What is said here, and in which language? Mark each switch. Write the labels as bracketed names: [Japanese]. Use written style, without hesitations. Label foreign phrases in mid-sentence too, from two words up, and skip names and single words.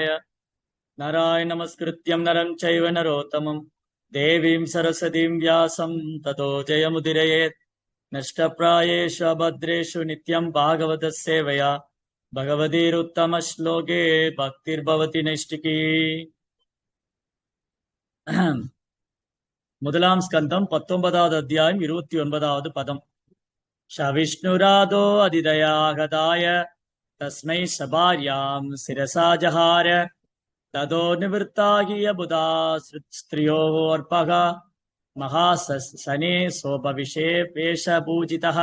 [Sanskrit] नारायण नमस्कृत्यं नरं चैव नरोत्तमं देवीं सरस्वतीं व्यासं ततो जयमुदीरयेत्। नष्टप्रायेषु अभद्रेषु नित्यं भागवतस्य सेवया भगवतीरुत्तमश्लोके भक्तिर्भवति नैष्टिकी। [Tamil] முதலாம் ஸ்கந்தம் 19வது அத்தியாயம் 29வது பதம். [Sanskrit] सविष्णुरातो अतिथयागताय तस्मै सपर्याम् शिरसा जहार ततो निवृत्ताह्य बुधा स्त्रियोर्भका महासने सोपविवेश पेश पूजितः.